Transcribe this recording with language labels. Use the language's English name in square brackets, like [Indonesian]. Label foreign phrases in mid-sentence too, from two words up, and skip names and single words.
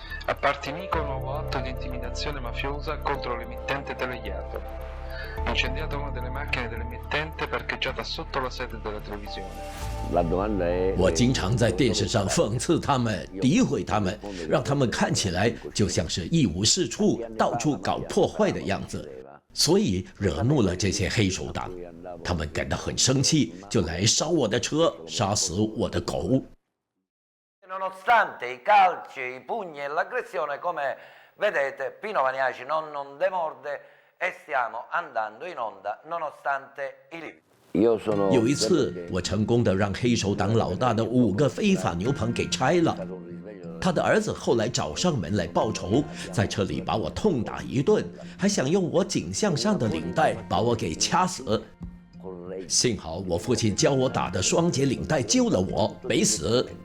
[Italian] Appartenico un nuovo atto di intimidazione mafiosa contro l'emittente telegliato. Incendiata una delle macchine dell'emittente parcheggiata sotto la sede della televisione。 [Chinese] 我经常在电视上讽刺他们、诋毁他们，让他们看起来就像是一无是处、到处搞破坏的样子，所以惹怒了这些黑手党。他们感到很生气，就来烧我的车，杀死我的狗。 [Italian] Nonostante i calci, i pugni e l'aggressione, come vedete, Pino Vaniaci non demorde e stiamo andando in onda nonostante i limiti。 [Chinese] 有一次，我成功地让黑手党老大的5个非法牛棚给拆了。他的儿子后来找上门来报仇，在车里把我痛打一顿，还想用我颈项上的领带把我给掐死。幸好我父亲教我打的双节领带救了我，没死。